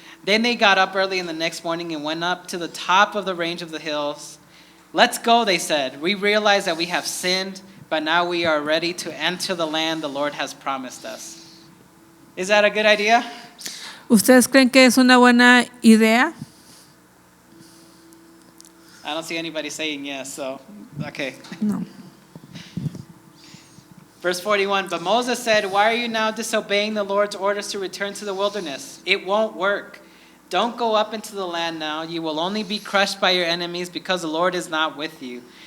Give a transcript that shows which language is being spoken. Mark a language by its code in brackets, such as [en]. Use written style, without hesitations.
[en] Then they got up early in the next morning and went up to the top of the range of the hills. Let's go, they said. We realize that we have sinned, but now we are ready to enter the land the Lord has promised us. Is that a good idea? [es] ¿Ustedes creen que es una buena idea? [en] I don't see anybody saying yes, so, okay. No. Verse 41, but Moses said, why are you now disobeying the Lord's orders to return to the wilderness? It won't work. Don't go up into the land now. You will only be crushed by your enemies because the Lord is not with you.